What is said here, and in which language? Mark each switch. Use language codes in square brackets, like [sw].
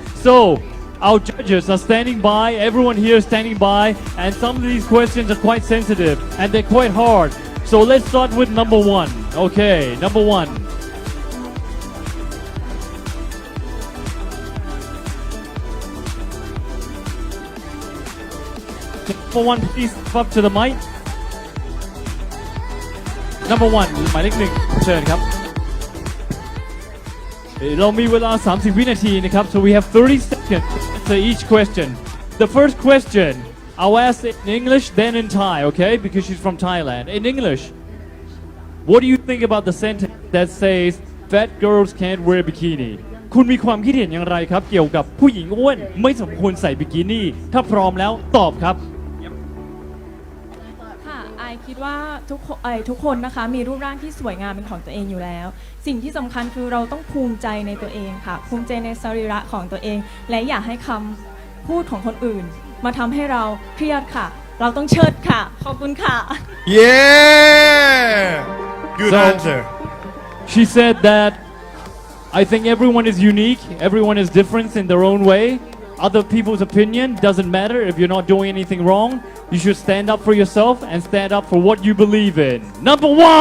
[en] So, our judges are standing by, everyone here is standing by, and some of these questions are quite sensitive and they're quite hard. So let's start with number 1. Okay, number 1. Number 1, please step up to the mic. Number 1 [th] หมายเลข 1 เชิญครับ เรามีเวลา 30 วินาทีนะครับ [en] so we have 30 seconds to answer each question. The first question I'll ask it in English then in Thai, okay, because she's from Thailand. In English, What do you think about the sentence that says fat girls can't wear bikini [th] คุณมีความคิดเห็นอย่างไรครับ เกี่ยวกับผู้หญิงอ้วนไม่สมควรใส่บิกินี่ถ้าพร้อมแล้วตอบครับ ค่ะไอคิดว่าทุกคนนะคะมีรูปร่างที่สวยงามเป็นของตัวเองอยู่แล้ว สิ่งที่สำคัญคือเราต้องภูมิใจในตัวเองค่ะ ภูมิใจในสรีระของตัวเอง และอย่าให้คำพูดของคนอื่น มาทำให้เราเครียดค่ะ เราต้องเชิดค่ะ ขอบคุณค่ะ [en] Yeah good So- answer She said that I think everyone is unique, everyone is different in their own way. Other people's opinion doesn't matter if you're not doing anything wrong. You should stand up for yourself and stand up for what you believe in. Number 1!